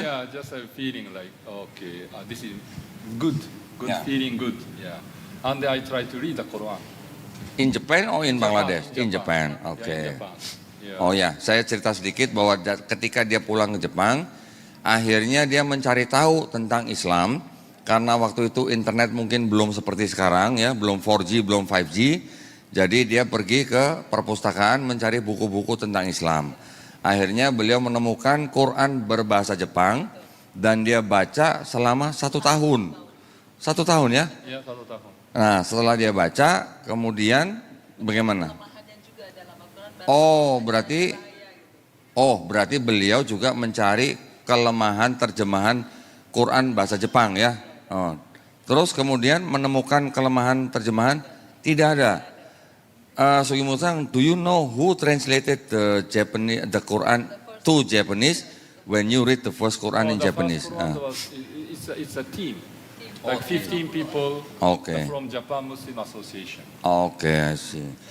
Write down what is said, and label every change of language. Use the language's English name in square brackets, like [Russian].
[English] Yeah, just a feeling like okay, this is good Yeah. feeling good. Yeah. And I try to read the Quran. In Japan or in Bangladesh? In Japan. Oke. [Indonesian] Oh ya, saya cerita sedikit bahwa ketika dia pulang ke Jepang, akhirnya dia mencari tahu tentang Islam karena waktu itu internet mungkin belum seperti sekarang ya, belum 4G, belum 5G. Jadi dia pergi ke perpustakaan mencari buku-buku tentang Islam. Akhirnya beliau menemukan Quran berbahasa Jepang dan dia baca selama 1 tahun. 1 tahun ya? Ya, 1 tahun. Nah setelah dia baca, kemudian bagaimana? Oh berarti Oh, berarti beliau juga mencari kelemahan terjemahan Quran bahasa Jepang ya. Oh. Terus kemudian menemukan kelemahan terjemahan tidak ada. [English] Sugimoto-san, do you know who translated the Quran to Japanese when you read the first Quran in The Japanese? first Quran it's a team, like 15 people Okay. from Japan Muslim Association. Okay, I see.